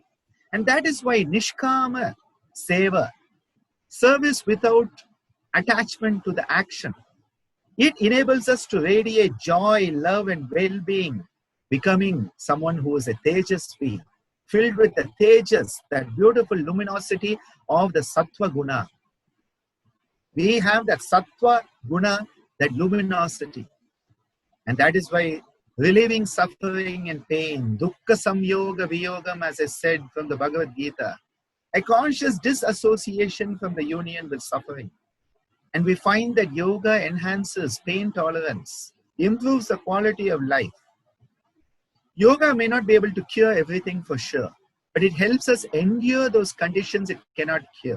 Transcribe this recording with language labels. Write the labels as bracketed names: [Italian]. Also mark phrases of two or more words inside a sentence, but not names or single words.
[English] And that is why [Sanskrit] Nishkama Seva, [English] service without attachment to the action, it enables us to radiate joy, love, and well-being, becoming someone who is a Tejasvi, filled with the Tejas, that beautiful luminosity of the [Sanskrit] Sattva Guna. [English] We have that [Sanskrit] Sattva Guna, [English] that luminosity. And that is why relieving suffering and pain, [Sanskrit] dukkha samyoga viyogam, [English] as I said from the Bhagavad Gita, a conscious disassociation from the union with suffering. And we find that yoga enhances pain tolerance, improves the quality of life. Yoga may not be able to cure everything for sure, but it helps us endure those conditions it cannot cure.